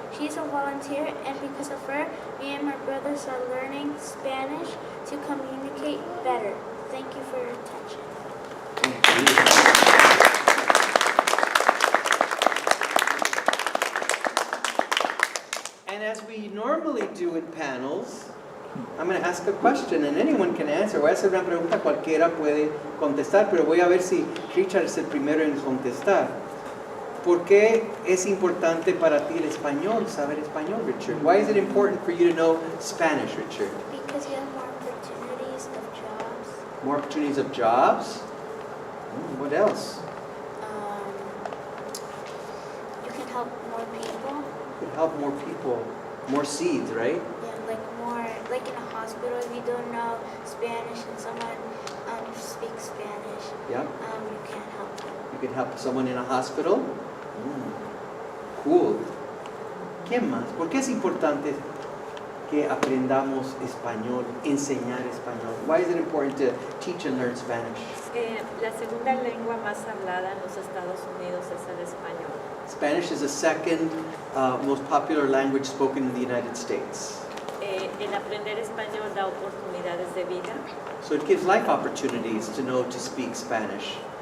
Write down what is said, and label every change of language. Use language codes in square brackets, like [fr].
[en] She's a volunteer, and because of her, me and my brothers are learning Spanish to communicate better. Thank you for your attention. Thank you. And as we normally do in panels, I'm going to ask a question and anyone can answer. [es] Voy a hacer una pregunta, cualquiera puede contestar, pero voy a ver si Richard es el primero en contestar. ¿Por qué es importante para ti el español, saber español, Richard? [en] Why is it important for you to know Spanish, Richard? Because you have more opportunities of jobs. More opportunities of jobs? What else? You can help more people. You can help more people. More seeds, right? Yeah, like in a hospital, if you don't know Spanish and someone speaks Spanish, Yep. You can help them. You can help someone in a hospital? [es] Cool. ¿Qué más? ¿Por qué es importante que aprendamos español, enseñar español? [en] Why is it important to teach and learn Spanish? [es] La segunda lengua más hablada en los Estados Unidos es el español. [en] Spanish is the second most popular language spoken in the United States. [es] El aprender español da oportunidades de vida. [en] So it gives life opportunities to know to speak Spanish.